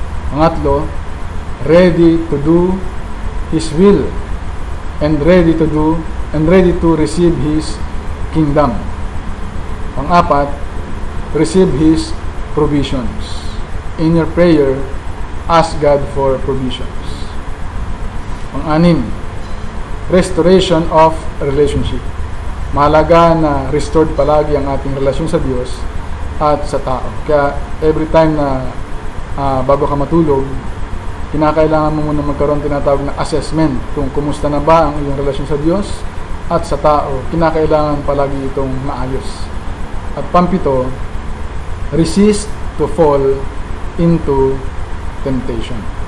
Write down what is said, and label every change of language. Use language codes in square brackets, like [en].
[tl] Pangatlo, [en] ready to do His will and ready to receive His kingdom. [tl] Pang-apat, [en] receive His provisions. In your prayer, ask God for provisions. [tl] Pang-anim, [en] restoration of relationship. [tl] Mahalaga na restored palagi ang ating relasyon sa Diyos at sa tao. Kaya [en] every time [tl] na bago ka matulog, kinakailangan mo muna magkaroon tinatawag na assessment kung kumusta na ba ang iyong relasyon sa Diyos at sa tao. Kinakailangan palagi itong maayos. At pampito, [en] resist to fall into temptation.